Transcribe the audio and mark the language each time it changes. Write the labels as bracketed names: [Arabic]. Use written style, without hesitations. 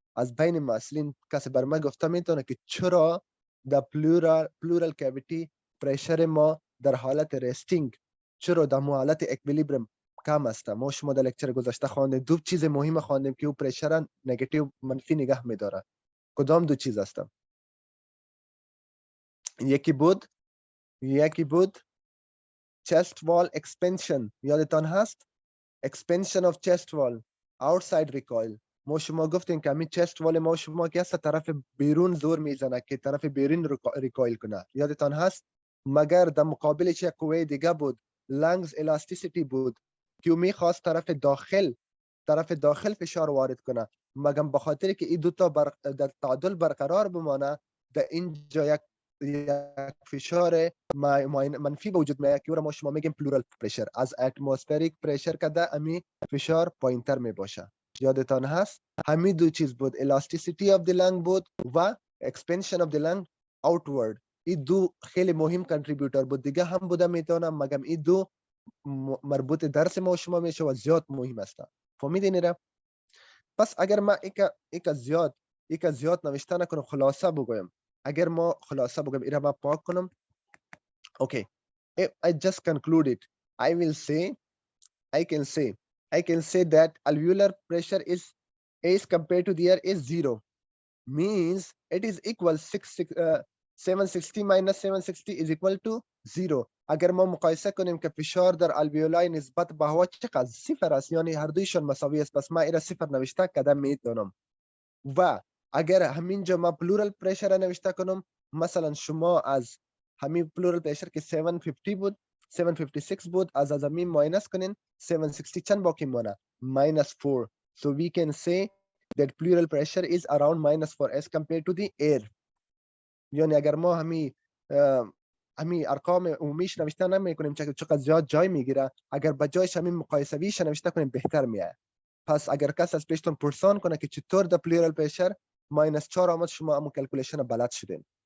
[Persian] از بین مسئولین کسی بر ما گفته میتونه که چرا در pleural cavity پرشر ما در حالت رستینگ، چرا در حالت اکویلیبرم کم است. ما شما در لکچر گذشته خواندیم. دو چیز مهم خواندیم که او پرشر نگاتیو منفی نگه میداره. کدام دو چیز هستن؟ یکی بود chest wall expansion. یادتان هست؟ [English] expansion of chest wall, outside recoil. [Persian] ما شما گفتیم که همین chest wall ما شما که هست طرف بیرون زور میزنه که طرف بیرون ریکایل کنه. یادتان هست؟ مگر در مقابلش یک قوه دیگه بود، lungs elasticity بود که میخواست طرف داخل فشار وارد کنه. مگر به خاطر که این دوتا در تعادل برقرار بمانه، در اینجا یک فشار منفی به وجود میاد که او را ما شما میگیم pleural pressure. از atmospheric pressure که ده امی فشار پایینتر می باشه. یادتان هست همین دو چیز بود، [English] elasticity of the lung [Persian] بود و [English] expansion of the lung outward. [Persian] این دو خیلی مهم کنتریبیوتر بود، دیگه هم بوده میتونم مگم این دو مربوط درس ما و شما میشه و زیاد مهم است. فهمیدین را؟ پس اگر ما یک زیاد نوشته نکنم خلاصه بگویم، اگر ما خلاصه بگویم ایرا ما پاک کنم. [English] Okay, I just concluded. I will say, I can say that alveolar pressure is compared to the air is 0. Means it is equal 760 minus 760 is equal to 0. [Persian] اگر ما مقایسه کنیم که فشار در الویولای نسبت به هوا چقدر صفر است، یعنی هر دویشون مساوی است، پس ما ایرا صفر نوشته کدام میتونم. و اگر همینجا ما پلورال پرشر را نوشته کنم، مثلا شما از همین پلورال پرشر که 750 بود 756 بود از همین ماینس کنین 760 چند باقی مانه minus 4. [English] So we can say that pleural pressure is around minus 4 as compared to the air. [Persian] یعنی اگر ما همین ارقام عمومیش نوشته نمیکنیم چقدر زیاد جای میگیره، اگر به جایش همین مقایسویش نوشته کنیم بهتر میاد. پس اگر کس از پیشتون پرسان کنه که چطور در پلورال پرشر ماینس 4 آمد، شما همون کلکولیشن بلد شدین.